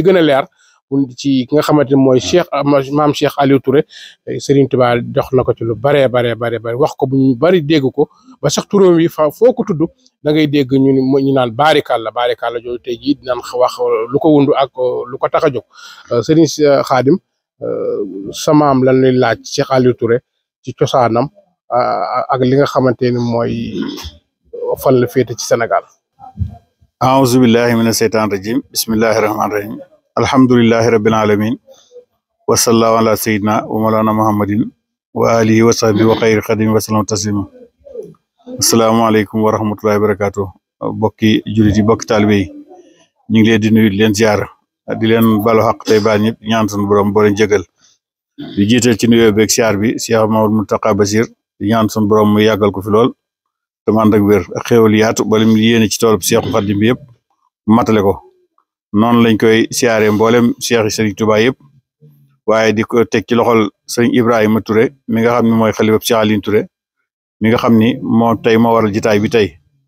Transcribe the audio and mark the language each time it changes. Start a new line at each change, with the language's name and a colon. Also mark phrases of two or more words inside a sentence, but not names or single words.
Wolof: gën a leer ci ki nga xamante ni mooy maam Cheikh Aliou Touré Serigne Touba jox na ko ci lu bare wax ko bu ñu bari dégg ko ba sax turam yi foo ko tudd da ngay dégg ñu naan baarikàlla jooju tey jii dinaan wax lu ko wundu ak lu ko tax a jóg Serigne Khadim sa maam lan lay laaj Cheikh Aliou Touré ci cosaanam ak li nga xamante ni mooy fan la féete ci Sénégal.
Arabic: أعوذ بالله من الشيطان الرجيم بسم الله الرحمن الرحيم الحمد لله رب العالمين وصلى الله على سيدنا ومولانا محمد وآله وصحبه وخير خديم وسلم تسليما السلام عليكم ورحمة الله وبركاته
Wolof: bokki jullit yi bokki taalibe yi ñu ngi leen di nuyu di leen ziar di leen balu xaq tey baal ñëpp ñaan sunu borom boo leen jégal di jiital ci nuyoo beeg ziar bi Cheikh Mamadou Mountakha Bachir di ñaan sunu borom mu yàggal ko fi lool te man ak wér ak xéwal yaatu ba lim yéene ci toolub Cheikh Khadim bi yëpp matale ko noonu lañ koy siyaare mboolem Cheikh Serigne Touba yëpp waaye di ko teg ci loxol Serigne Ibrahima Touré mi nga xam ne mooy xalifab Cheikh Aliou Touré mi nga xam ni moo tey moo waral jitaay bi tey